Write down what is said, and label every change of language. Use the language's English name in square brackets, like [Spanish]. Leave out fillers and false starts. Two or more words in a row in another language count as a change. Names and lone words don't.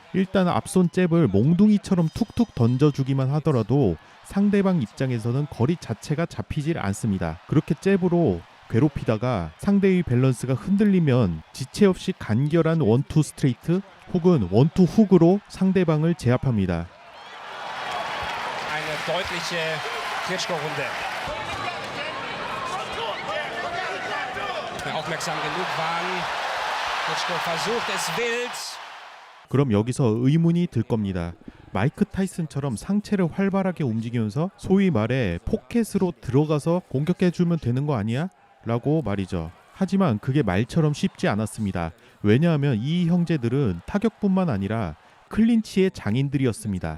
[Korean] 일단 앞손 잽을 몽둥이처럼 툭툭 던져주기만 하더라도 상대방 입장에서는 거리 자체가 잡히질 않습니다. 그렇게 잽으로 괴롭히다가 상대의 밸런스가 흔들리면 지체 없이 간결한 원투 스트레이트 혹은 원투 훅으로 상대방을 제압합니다. [German] deutliche Klitschko-Runde. Aufmerksam genug waren. Klitschko versucht es wild. [Korean] 그럼 여기서 의문이 들 겁니다. 마이크 타이슨처럼 상체를 활발하게 움직이면서 소위 말해 포켓으로 들어가서 공격해주면 되는 거 아니야? 라고 말이죠. 하지만 그게 말처럼 쉽지 않았습니다. 왜냐하면 이 형제들은 타격뿐만 아니라 클린치의 장인들이었습니다.